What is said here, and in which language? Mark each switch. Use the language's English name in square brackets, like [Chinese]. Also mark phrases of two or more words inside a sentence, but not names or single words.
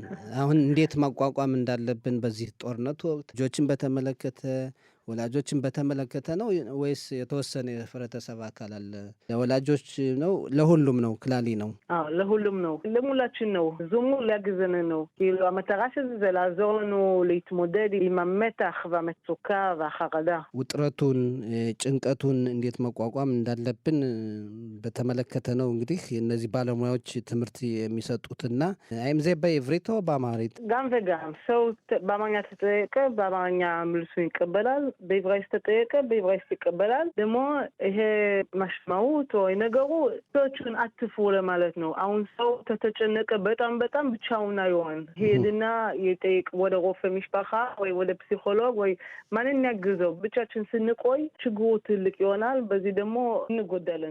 [Amharic] አሁን እንዴት ማቋቋም እንዳለብን በዚህ ጦርነት ወቅት ልጆችን በተመለከተ ወላጆችን በተመለከተ ነው ወይስ የተወሰነ የህብረተሰብ አካል አለ? ለወላጆች ነው ለሁሉም ነው? ክላሊ ነው? አዎ ለሁሉም ነው፣ ለሙላችን ነው። ዙሙ להגזን ነው። [Hebrew] כאילו המטרה של זה לעזור לנו להתמודד עם המתח והמצוקה והחרדה. [Amharic] ውጥረቱን ጭንቀቱን እንዴት መቋቋም እንዳለብን በተመለከተ ነው እንግዲህ እነዚህ ባለሙያዎች ትምህርት የሚሰጡትና አይም ዘ በዕብሪት በአማርኛ [Hebrew] גם וגם [Amharic] ሰው በአማርኛ ተጠየቀ በአማርኛ መልሱ ይቀበላል፣ בעברית ተጠየቀ בעברית ይቀበላል። ደግሞ ይሄ ማሽማውት ወይ ነገሩ ሰዎችን አትፍሩ ለማለት ነው። አሁን ሰው ተጨነቀ በጣም ብቻውን አይሆን ሄድና ይጠይቅ ወደ [Hebrew] רופא משפחה [Amharic] ወይ ወደ ፕሲኮሎግ ወይ ማንን ያግዘው። ብቻችን ስንቆይ ችግሩ ትልቅ ይሆናል፣ በዚህ ደግሞ እንጎዳለን።